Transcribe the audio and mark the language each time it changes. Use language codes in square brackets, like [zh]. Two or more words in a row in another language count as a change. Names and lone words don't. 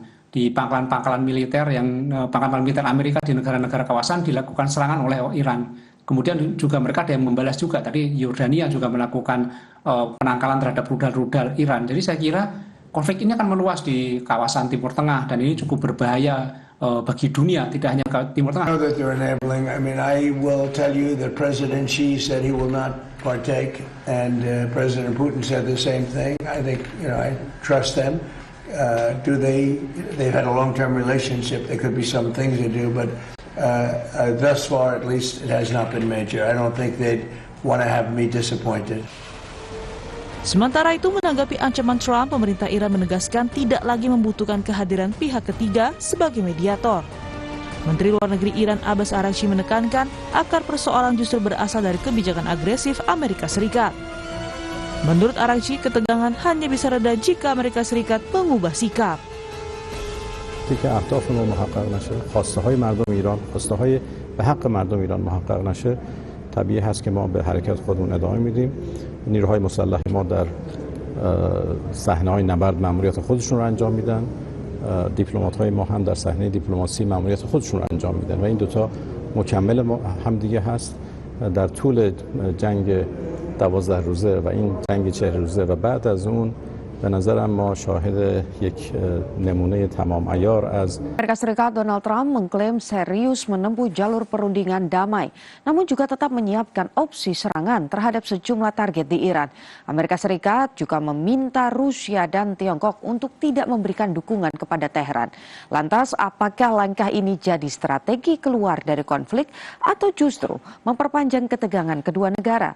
[id] Di pangkalan militer pangkalan militer Amerika di negara-negara kawasan dilakukan serangan oleh Iran. Kemudian juga mereka ada yang membalas juga. Tadi Yordania juga melakukan penangkalan terhadap rudal-rudal Iran. Jadi saya kira konflik ini akan meluas di kawasan Timur Tengah, dan ini cukup berbahaya bagi dunia, tidak hanya ke Timur Tengah. [en] I know that they're enabling. I mean, I will tell you that President Xi said he will not partake, and President Putin said the same thing. I think, I trust them. They've had a long-term relationship. There could be some things they do, but thus far, at least, it has not been major. I don't think they'd want to have me disappointed. [id] Sementara itu, menanggapi ancaman Trump, pemerintah Iran menegaskan tidak lagi membutuhkan kehadiran pihak ketiga sebagai mediator. Menteri Luar Negeri Iran Abbas Araghchi menekankan akar persoalan justru berasal dari kebijakan agresif Amerika Serikat. Menurut Araghchi, ketegangan hanya bisa reda jika Amerika Serikat mengubah sikap. [fa] که اهداف ما محقق نشه، خواسته های مردم ایران، خواسته های به حق مردم ایران محقق نشه، طبیعی هست که ما به حرکت خودمون ادامه میدیم. نیروهای مسلح ما در صحنه‌های نبرد مأموریت خودشون رو انجام میدن دیپلمات‌های ما هم در صحنه دیپلماسی مأموریت خودشون رو انجام میدن و این دوتا مکمل همدیگه هست. در طول جنگ 12 روزه و این جنگ 40 روزه و بعد از اون به نظرم ما شاهد یک نمونه tamam عیار از [id] Amerika Serikat Donald Trump mengklaim serius menempuh jalur perundingan damai, namun juga tetap menyiapkan opsi serangan terhadap sejumlah target di Iran. Amerika Serikat juga meminta Rusia dan Tiongkok untuk tidak memberikan dukungan kepada Teheran. Lantas, apakah langkah ini jadi strategi keluar dari konflik atau justru memperpanjang ketegangan kedua negara?